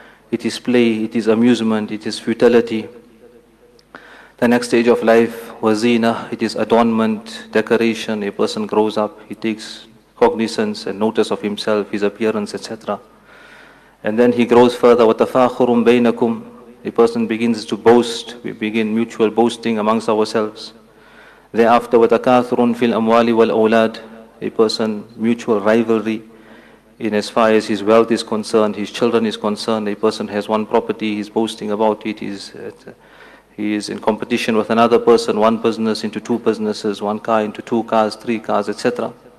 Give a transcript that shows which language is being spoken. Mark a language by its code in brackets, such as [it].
[en] It is play, it is amusement, it is futility. The next stage of life, wazina, it is adornment, decoration. A person grows up, he takes cognizance and notice of himself, his appearance, etc. And then he grows further, [ar] وَتَفَاخُرٌ بَيْنَكُمْ. [en] A person begins to boast, we begin mutual boasting amongst ourselves. Thereafter, وَتَكَاثُرٌ فِي الْأَمْوَالِ وَالْأَوْلَادِ. A person, mutual rivalry in as far as his wealth is concerned, his children is concerned. A person has one property, he's boasting about it, he is in competition with another person, one business into two businesses, one car into two cars, three cars, etc.